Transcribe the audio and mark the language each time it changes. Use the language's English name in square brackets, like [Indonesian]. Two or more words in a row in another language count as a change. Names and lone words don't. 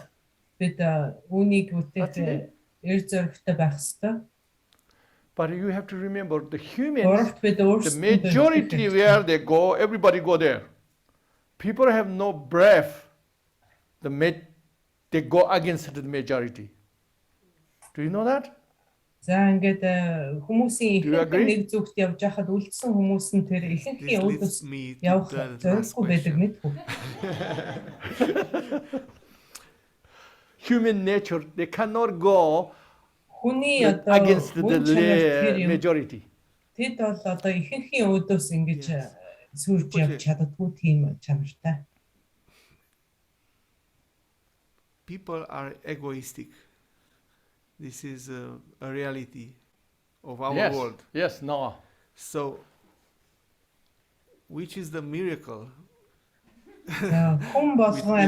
[English] That's it. But you have to remember the humans, the majority where they go, everybody go there. People have no breath. They go against the majority. Do you know that? [Mongolian] За ингээд хүмүүсийн ихэнх нэг зүгт явж байхад үлдсэн хүмүүс нь тэр ихэнхийн өөдөөс явах зорилгогүй байдаг мэдгүй. [English] Human nature, they cannot go [Mongolian] хүний одоо [English] against the majority. [Mongolian] Тэд бол одоо ихэнхийн өөдөөс ингэж сүрж явж чаддгүй тийм чанартай. [English] People are egoistic. This is a reality of our world. Yes, no. So, which is the miracle? Make